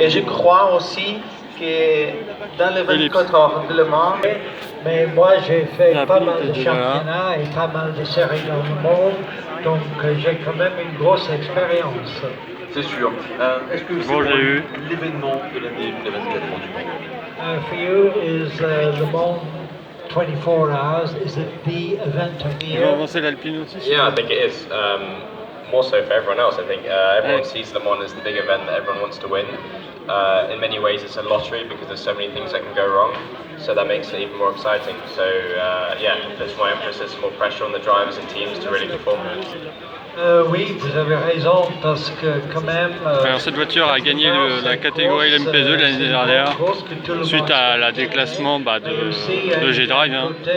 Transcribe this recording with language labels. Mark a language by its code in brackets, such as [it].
[fr] Et je crois aussi que dans les 24 heures de Le Mans, mais moi j'ai fait pas mal de championnats et pas mal de séries dans le monde, donc j'ai quand même une grosse expérience. C'est sûr. Est-ce que c'est l'événement de l'année des 24 heures du Mans? [en] For you, is Le Mans 24 hours, is it the event of the year? Yeah, I think it is. More so for everyone else, I think. Everyone sees Le Mans as the big event that everyone wants to win. In many ways it's a lottery because there's so many things that can go wrong, so that makes it even more exciting. So yeah, there's more emphasis, more pressure on the drivers and teams to really perform. [fr] Oui, vous avez raison, parce que quand même... Alors cette voiture a gagné la catégorie LMP2 l'année dernière, suite à la déclassement de G-Drive. Hein.